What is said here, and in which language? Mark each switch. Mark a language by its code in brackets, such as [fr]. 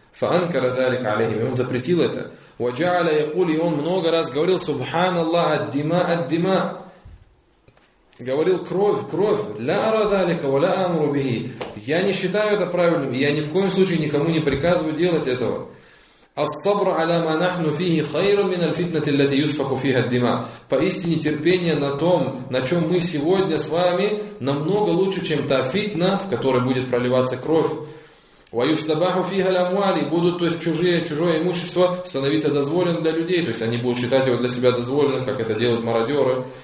[ar] فَأَنْكَرَ ذَلِكَ عَلَيْهِمِ. [ru] Он запретил это. [ar] وَجَعَلَ يَقُولِ. [ru] И он много раз говорил: «Субхан Аллах, аддима, аддима». Говорил: «Кровь, кровь». [ar] لَا أَرَ ذَلِكَ وَلَا أَمُرُ بِهِ. [ru] Я не считаю это правильным. Я ни в коем случае никому не приказываю делать этого. [ar] الصبر على ما نحن فيه خير من الفتنة التي يسفك فيها الدماء. [ru] Поистине терпение на том, на чем мы сегодня с вами, намного лучше, чем та фитна, в которой будет проливаться кровь. [ar] ويستباح فيها الأموال. [ru] Будут, то есть чужое имущество становиться дозволенным для людей, то есть они будут считать его для себя дозволенным, как это делают мародеры.